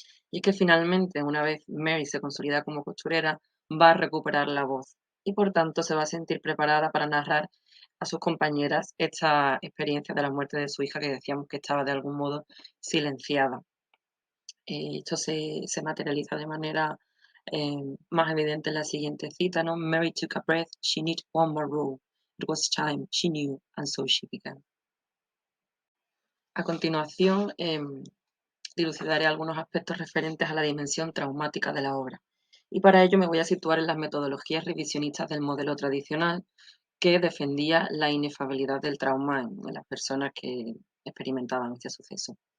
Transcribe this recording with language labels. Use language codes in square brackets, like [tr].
[es] Y es que finalmente, una vez Mary se consolida como costurera, va a recuperar la voz y por tanto se va a sentir preparada para narrar a sus compañeras esta experiencia de la muerte de su hija que decíamos que estaba de algún modo silenciada. Esto se materializa de manera más evidente en la siguiente cita, ¿no? [en] Mary took a breath, she needed one more roll. It was time, she knew, and so she began. [es] A continuación, dilucidaré algunos aspectos referentes a la dimensión traumática de la obra. Y para ello me voy a situar en las metodologías revisionistas del modelo tradicional que defendía la inefabilidad del trauma en las personas que experimentaban este suceso.